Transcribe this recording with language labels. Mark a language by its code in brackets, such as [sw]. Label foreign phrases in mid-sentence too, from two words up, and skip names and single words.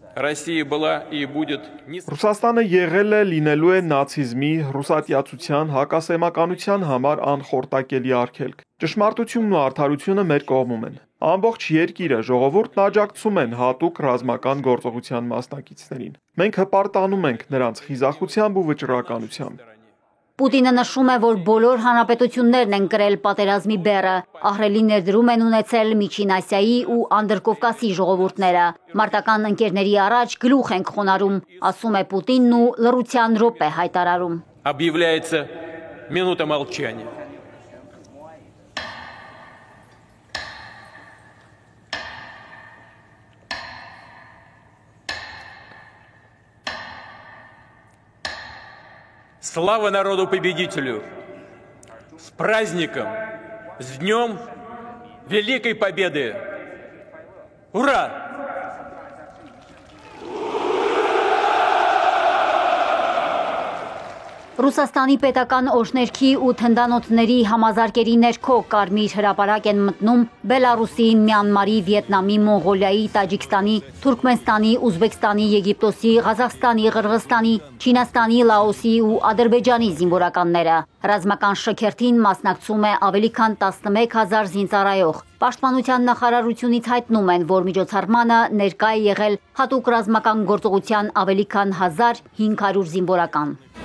[hy] Ռուսաստանը եղել է, լինելու է նացիզմի, ռուսատյացության, հակասեմականության համար անխորտակելի արգելք։ Ճշմարտությունն ու արդարությունը մեր կողմում են։ Ամբողջ երկիրը, ժողովուրդն աջակցում են հատուկ ռազմական գործողության մասնակիցներին։ Մենք հպարտանում ենք նրանց խիզախությամբ ու վճռականությամբ։ Պուտինը նշում է, որ բոլոր հանրապետություններն են կրել պատերազմի բեռը, ահռելի ներդրում են ունեցել Միջին Ասիայի ու Անդրկովկասի ժողովուրդները։ Մարտական ընկերների առաջ գլուխ ենք խոնարհում, ասում է Պուտինն ու լռության րոպե հայտարարում։ [ru] Объявляется минута молчания. Слава народу-победителю! С праздником! С Днем Великой Победы! Ура! [hy] Ռուսաստանի պետական օրհներքի ու թնդանոթների համազարկերի ներքո Կարմիր հրապարակ են մտնում Բելարուսի, Մյանմարի, Վիետնամի, Մոնղոլիայի, Տաջիկստանի, Թուրքմենստանի, Ուզբեկստանի, Եգիպտոսի, Ղազախստանի, Ղրղստանի, Չինաստանի, Լաոսի ու Ադրբեջանի զինվորականները։ Ռազմական շքերթին մասնակցում է ավելի քան 11,000 զինծառայող։ Պաշտպանության նախարարությունից հայտնում են, որ միջոցառմանը ներկա է եղել հատուկ ռազմական գործողության ավելի քան 1500 զինվորական։